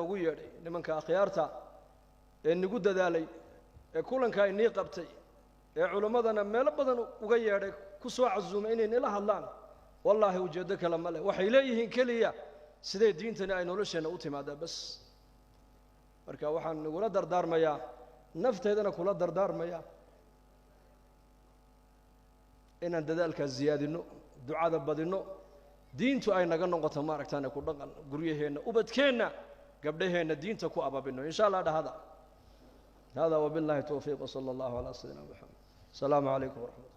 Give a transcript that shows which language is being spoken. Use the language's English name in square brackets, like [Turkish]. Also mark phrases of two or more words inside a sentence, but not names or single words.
[Somali] noogu yeedhay nimanka akhyaarta ee nagu dadaalay ee kulanka inii qabtay ee culimmadana meelo badan uga yeedhay ku soo casuumay inay nila hadlaan wallaahi ujeeddo kale ma leh waxay leeyihiin keliya sidee diintani ay nolosheenna u timaadaa bas marka waxaan nagula dardaarmayaa nafteedana kula dardaarmaya inaan dadaalkaas ziyaadino ducada badino diintu ay naga noqoto maaragtaane ku dhaqan guryaheenna ubadkeenna gabdhaheenna diinta ku ababino [Arabic] إن شاء الله [Somali] dhahada hada [Arabic] وبالله التوفيق وصلى الله على سيدنا محمد السلام عليكم ورحمة